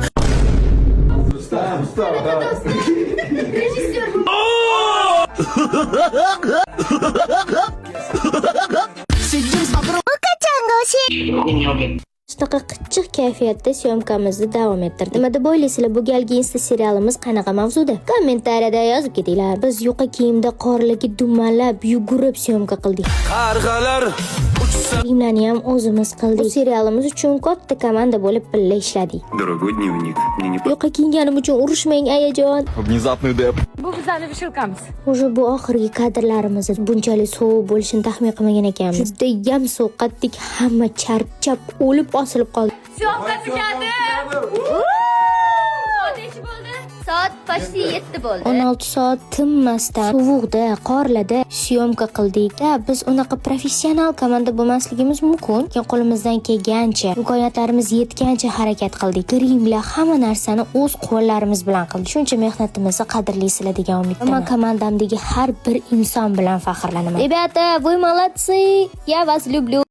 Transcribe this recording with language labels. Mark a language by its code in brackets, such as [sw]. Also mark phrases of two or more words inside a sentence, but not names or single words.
[uz] Shunaqa qitchiq kayfiyatda syomkamizni davom ettirdik. Nima deb o'ylaysizlar, bu galgi Insta serialimiz qanaqa mavzuda? Kommentariyada yozib ketinglar. Biz yuqa kiyimda qorligi dumalab, yugurib syomka qildik. Qarg'alar Filmlarni ham o'zimiz qildik. Bu serialimiz uchun katta komanda bo'lib birga ishladik. [ru] Дорогой дневник. Мне не [uz] Yuqa kiyganim uchun urushmang ayajon. [ru] Внезапный деп. [uz] Bu bizlarning vishilkamiz. O'sha bu oxirgi kadrlarimiz bunchalik sovuq bo'lishini taxmin qilmagan ekanmiz. Juda ham sovqatdik, hamma charchab, o'lib osilib qoldi. Syomka tugadi. Soat почти 7 bo'ldi. 16 soat tinmasdan sovuqda, qorlarda syomka qildik. Biz unaqa professional komanda bo'lmasligimiz mumkin. Lekin qo'limizdan kelgancha, imkoniyatlarimiz yetgancha harakat qildik. Grimlar hamma narsani o'z qo'llarimiz bilan qildik. Shuncha mehnatimizni qadrlaysizlar degan umiddaman. Men komandamdagi har bir inson bilan faxrlanaman. [ru] Rебята, вы молодцы. Я вас люблю.